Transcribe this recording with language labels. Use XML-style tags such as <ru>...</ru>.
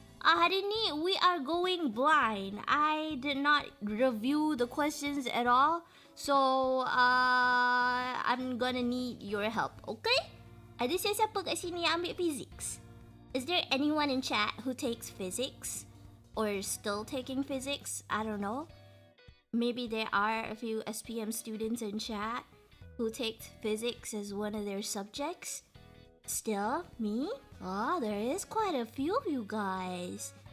<ms>Hari ni</ms> <en>we are going blind. I did not review the questions at all. So I'm gonna need your help, okay?</en> <ms>Ada siapa kat sini yang ambil physics?</ms> <en>Is there anyone in chat who takes physics? Or still taking physics? I don't know. Maybe there are a few SPM students in chat who take physics as one of their subjects. Still, me? There is quite a few of you guys.</en>